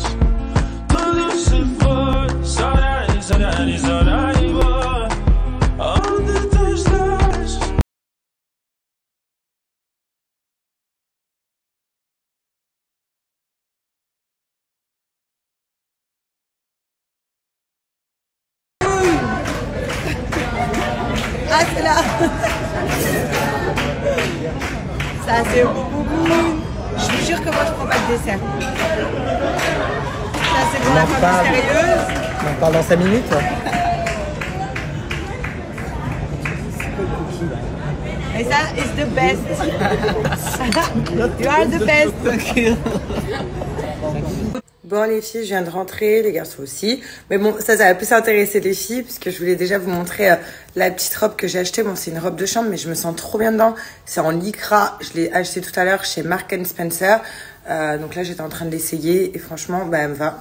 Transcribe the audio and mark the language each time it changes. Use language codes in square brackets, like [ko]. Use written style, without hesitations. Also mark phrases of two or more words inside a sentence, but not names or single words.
[pt] Tudo se foi, saudade boa. Onde tu estás? [fr] Ah c'est là. Ça c'est Moumoun. Je vous jure que moi je prends pas de dessert. Ça c'est pour la femme sérieuse. On parle dans 5 minutes. Et ça [en] is the best. You are the best. [fr] Bon les filles, je viens de rentrer, les garçons aussi. Mais bon, ça va plus intéresser les filles puisque je voulais déjà vous montrer la petite robe que j'ai achetée. Bon, c'est une robe de chambre, mais je me sens trop bien dedans. C'est en lycra. Je l'ai acheté tout à l'heure chez Marks & Spencer. Donc là, j'étais en train de l'essayer et franchement, bah, elle me va.